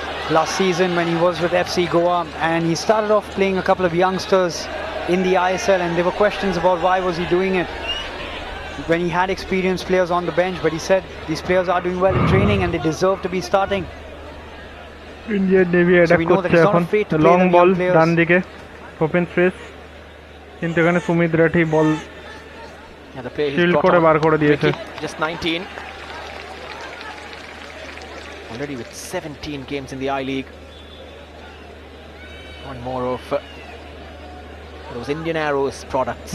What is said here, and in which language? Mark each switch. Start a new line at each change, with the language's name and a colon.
English: Last season when he was with FC Goa, and he started off playing a couple of youngsters in the ISL, and there were questions about why was he doing it when he had experienced players on the bench, but he said these players are doing well in training and they deserve to be starting.
Bangla: Indian Navy attack করছে এখন, long ball ডান দিকে, open space, কিন্তু এখানে সুমিত রাঠি বল shield করে বার করে দিয়েছে।
English: Just 19. Already with 17 games in the I-League. One more of those Indian Arrows products.